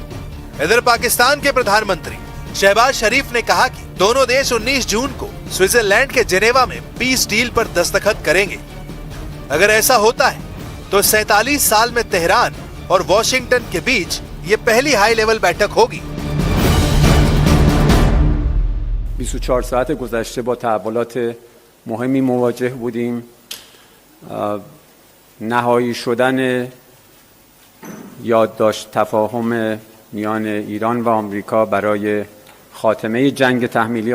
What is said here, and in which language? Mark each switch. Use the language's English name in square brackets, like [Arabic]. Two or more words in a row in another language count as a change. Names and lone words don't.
[Hindi] इधर पाकिस्तान के प्रधानमंत्री शहबाज शरीफ ने कहा कि दोनों देश 19 जून को स्विट्जरलैंड के जिनेवा में पीस डील पर दस्तखत करेंगे। अगर ऐसा होता है तो 47 साल में तेहरान और वॉशिंगटन के बीच ये पहली हाई लेवल बैठक होगी। [Persian] 24 ساعت گذشته با تحولات مهمی مواجه بودیم. نهایی شدن یادداشت تفاهم میان ایران و آمریکا برای خاتمه جنگ تحمیلی